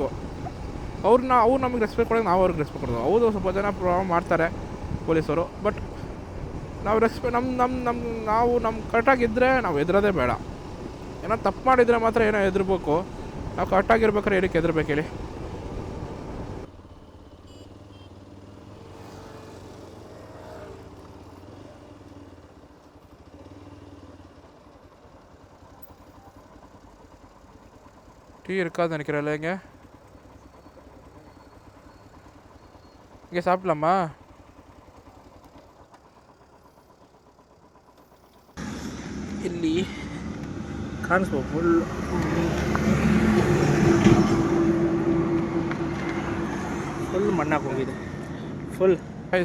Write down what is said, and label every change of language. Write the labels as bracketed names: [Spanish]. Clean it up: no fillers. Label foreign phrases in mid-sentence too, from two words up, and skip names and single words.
[Kannada] ಅವ್ರು ನಮಗೆ ರೆಸ್ಪೆಕ್ಟ್ ಕೊಡೋದು, ನಾವು ಅವ್ರಿಗೆ ರೆಸ್ಪೆಕ್ಟ್ ಕೊಡೋದು. ಹೌದು, ಸ್ವಲ್ಪ ಜನ ಪ್ರಾಬ್ಲಮ್ ಮಾಡ್ತಾರೆ ಪೊಲೀಸರು. ಬಟ್ ನಾವು ನಾವು ಕರೆಕ್ಟಾಗಿದ್ದರೆ ನಾವು ಹೆದರೋದೇ ಬೇಡ. ಏನೋ ತಪ್ಪು ಮಾಡಿದರೆ ಮಾತ್ರ ಏನೋ ಹೆದರ್ಬೇಕು. ನಾವು ಕರೆಕ್ಟಾಗಿರ್ಬೇಕಾದ್ರೆ ಏನಕ್ಕೆ ಹೆದರ್ಬೇಕು ಹೇಳಿ? [Tamil] டீ இருக்காது நினைக்கிறேன். இங்கே சாப்பிடலாமா? [Kannada] ಇಲ್ಲಿ ಕಾಣಿಸ್ಬೋದು ಫುಲ್ ಮಣ್ಣಾಗಿ ಹೋಗಿದೆ [English] full rice.